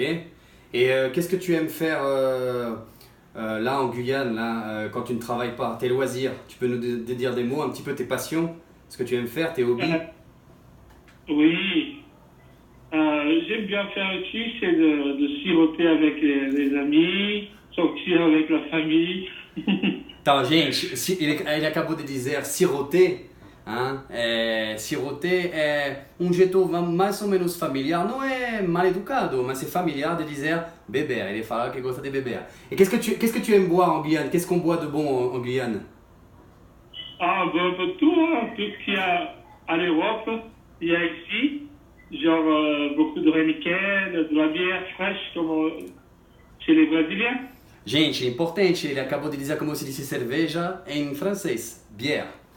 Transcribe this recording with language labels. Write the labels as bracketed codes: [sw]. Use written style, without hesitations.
[fr] Et qu'est-ce que tu aimes faire là en Guyane, là, quand tu ne travailles pas? Tes loisirs? Tu peux nous dire des mots, un petit peu tes passions? Ce que tu aimes faire, tes Euh, hobbies? oui, j'aime bien faire aussi, c'est de siroter avec les amis, sortir avec la famille. [pt] Então, gente, ele acabou de dizer siroter. Hein? Siroter é um jeito mais ou menos familiar, não é mal educado, mas é familiar de dizer beber. Ele fala que gosta de beber. [fr] Et qu'est-ce que tu aimes boire en Guyane? Qu'est-ce qu'on boit de bon en Guyane? Ah, ben, un peu tout, hein, tout ce qu'il y a à l'Europe, il y a ici, genre beaucoup de Heineken, de la bière fraîche, comme chez les Brésiliens. [pt] Gente, é importante, ele acabou de dizer como se disse cerveja em francês, bière.